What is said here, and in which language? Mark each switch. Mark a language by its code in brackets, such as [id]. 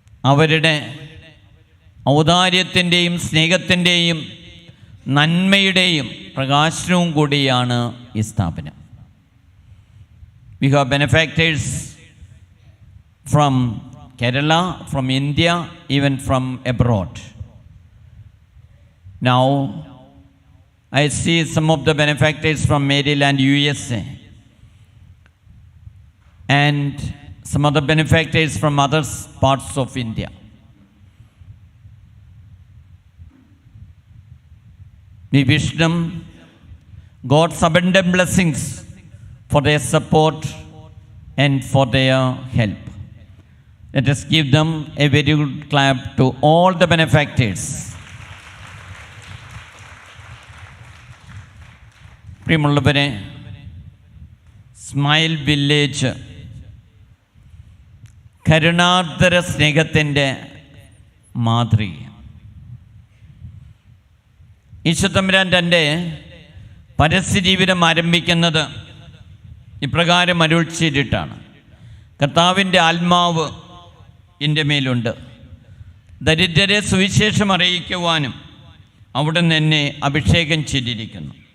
[ml] അവരുടെ ഔദാര്യത്തിൻ്റെയും സ്നേഹത്തിൻ്റെയും നന്മയുടെയും പ്രകാശനവും കൂടിയാണ് ഈ സ്ഥാപനം. [en] We have benefactors from Kerala, from India, even from abroad. Now I see some of the benefactors from Maryland, USA, and some other benefactors from other parts of India. We wish them God's abundant blessings for their support and for their help. Let us give them a very good clap to all the benefactors. [ml] പ്രിയമുള്ളവരെ, smile village കരുണാർദ്ര സ്നേഹത്തിൻ്റെ മാതൃക. ഈശോത്തമ്പുരാൻ തൻ്റെ പരസ്യജീവിതം ആരംഭിക്കുന്നത് ഇപ്രകാരം അരുൾ ചെയ്തിട്ടാണ്: കർത്താവിൻ്റെ ആത്മാവ് എൻ്റെ മേലുണ്ട്, ദരിദ്രരെ സുവിശേഷം അറിയിക്കുവാനും അവിടുന്ന് എന്നെ അഭിഷേകം ചെയ്തിരിക്കുന്നു.